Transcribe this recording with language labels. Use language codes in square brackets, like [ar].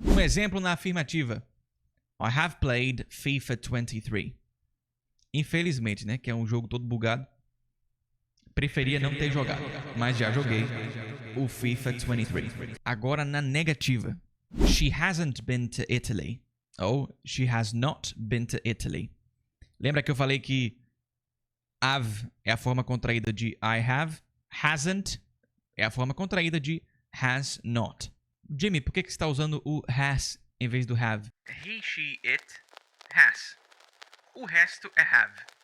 [pt] Um exemplo na afirmativa. [en] I have played FIFA 23. [pt] Infelizmente, né? Que é um jogo todo bugado. Preferia não ter jogado, mas já joguei o FIFA 23. Agora na negativa. [en] She hasn't been to Italy. Ou she has not been to Italy. [pt] Lembra que eu falei que have é a forma contraída de I have? Hasn't é a forma contraída de has not. Jimmy, por que você está usando o has em vez do have? [en] He, she, it, has. [pt] O resto é [en] have.